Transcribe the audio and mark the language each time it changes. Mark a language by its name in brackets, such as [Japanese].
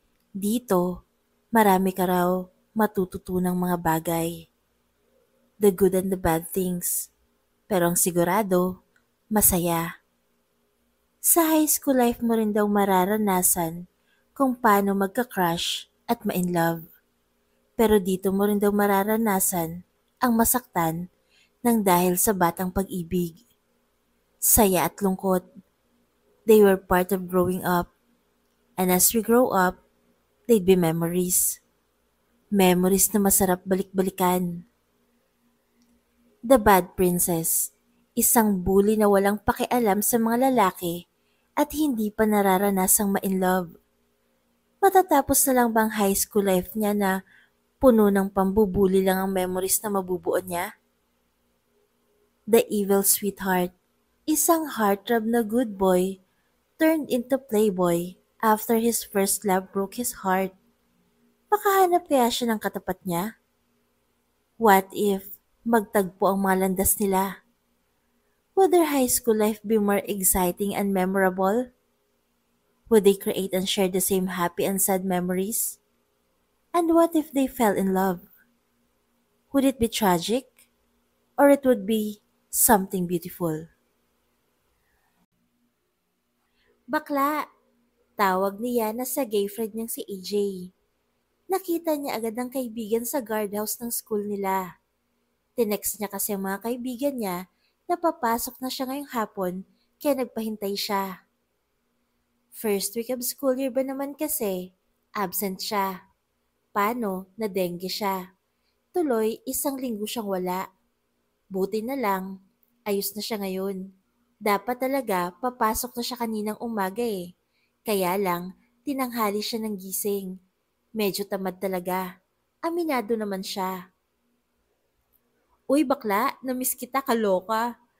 [Filipino] Dito, marami ka raw matututunang mga bagay. [English] The good and the bad things. [Filipino] Pero ang sigurado, masaya. Sa high school life mo rin daw mararanasan kung paano magka-crush at ma-in love. Pero dito mo rin daw mararanasan ang masaktan ng dahil sa batang pag-ibig. Saya at lungkot. [English] They were part of growing up. And as we grow up, they'd be memories. [Filipino] Memories na masarap balik-balikan. The Bad Princess. Isang bully na walang pakialam sa mga lalaki at hindi pa nararanasang ma-in-love. Matatapos na lang bang high school life niya na puno ng pambubuli lang ang memories na mabubuo niya? The Evil Sweetheart. Isang heartthrob na [English] good boy turned into playboy after his first love broke his heart. [Filipino] Makahanap kaya siya ng katapat niya? [English] What if [Filipino] magtagpo ang mga landas nila? [English] Would their high school life be more exciting and memorable? Would they create and share the same happy and sad memories? And what if they fell in love? Would it be tragic? Or it would be something beautiful? [Filipino] Bakla! Tawag niya na sa gay friend niyang si AJ. Nakita niya agad ang kaibigan sa guardhouse ng school nila. Tinext niya kasi ang mga kaibigan niya na papasok na siya ngayong hapon kaya nagpahintay siya. First week of school year ba naman kasi, absent siya. Paano na dengue siya? Tuloy, isang linggo siyang wala. Buti na lang, ayos na siya ngayon. Dapat talaga papasok na siya kaninang umaga eh. Kaya lang, tinanghali siya ng gising. Medyo tamad talaga. Aminado naman siya. Uy bakla, namiss kita kaloka.